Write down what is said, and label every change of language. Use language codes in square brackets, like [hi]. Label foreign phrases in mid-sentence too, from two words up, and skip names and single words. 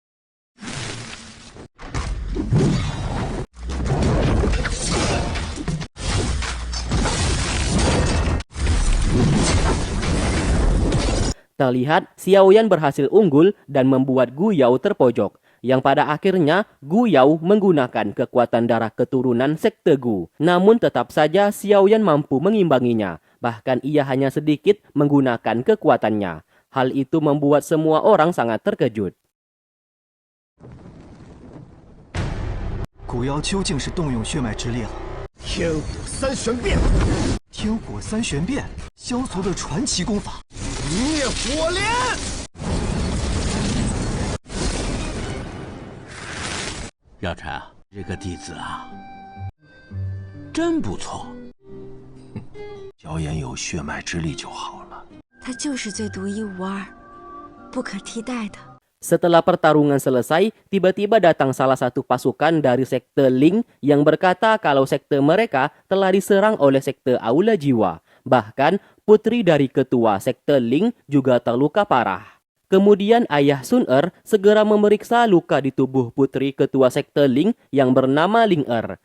[id] Terlihat Xiaoyan berhasil unggul dan membuat Gu Yao terpojok, yang pada akhirnya Gu Yao menggunakan kekuatan darah keturunan sekte Gu. Namun tetap saja Xiaoyan mampu mengimbanginya, bahkan ia hanya sedikit menggunakan kekuatannya. Hal itu membuat semua orang sangat terkejut. [zh] 古妖究竟是动用血脉之力了？天火三玄变，天火三玄变，萧族的传奇功法。灭火莲。药尘啊，这个弟子啊，真不错。萧炎有血脉之力就好了。他就是最独一无二、不可替代的。 [id] Setelah pertarungan selesai, tiba-tiba datang salah satu pasukan dari sekte Ling yang berkata kalau sekte mereka telah diserang oleh sekte Aula Jiwa. Bahkan, putri dari ketua sekte Ling juga terluka parah. Kemudian ayah Sun Er segera memeriksa luka di tubuh putri ketua sekte Ling yang bernama Ling Er.